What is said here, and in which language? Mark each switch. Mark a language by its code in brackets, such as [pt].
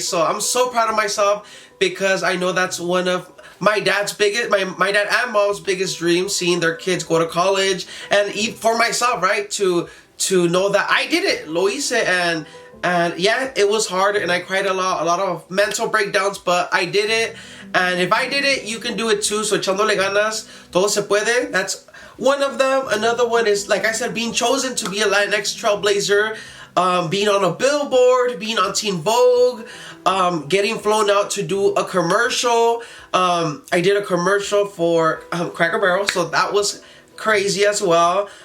[en] So I'm so proud of myself, because I know that's one of my dad's biggest, my dad and mom's biggest dreams, seeing their kids go to college, and for myself, right, to know that I did it, [es] lo hice, [en] and yeah, it was hard, and I cried a lot of mental breakdowns, but I did it. And if I did it, you can do it too. [es] So echándole ganas, todo se puede. [en] That's one of them. Another one is, like I said, being chosen to be a Latinx trailblazer, being on a billboard, being on Teen Vogue, getting flown out to do a commercial. I did a commercial for Cracker Barrel, so that was crazy as well.